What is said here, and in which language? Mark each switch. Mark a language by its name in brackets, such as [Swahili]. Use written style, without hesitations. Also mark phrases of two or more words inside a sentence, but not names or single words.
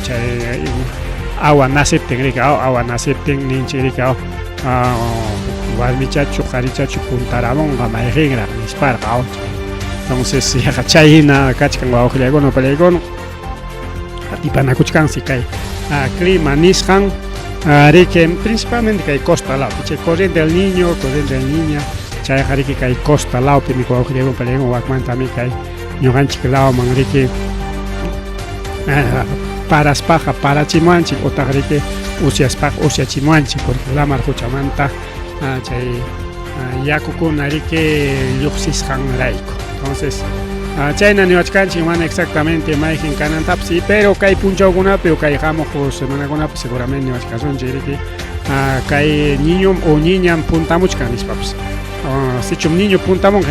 [Quechua] chay awa nasiptin rika awa nasiptin ninchik rika warmichachu qharichachu puntaramunqa mayjinraq nisparqa entonces yaqa chayhina kachkan wawqillaykuna pallaykuna atipanakuchkansi kay clima nisqan riki principalmente kay costa lawpi chay [Spanish] corriente del niño corriente del niña [Quechua] chayqa riki kay costa lawpi mi wawqillaykuna pallaykuna wakmantami kay ñuqanchik lawman riki paraspaqa parachimuanchik utaq riki usyaspaqa usyachimuanchik porque lamar huchamanta chay yakukuna riki lluqsisqanrayku entonces chayna niwachkanchik mana exactamente mayjin kanantapas pero kay punchawkunapi o kay hamuq semanakunapi seguramente niwachkasunchik riki kay [Spanish] niño o niña [Quechua] puntamuchkan nispapas sichum niño puntamunqa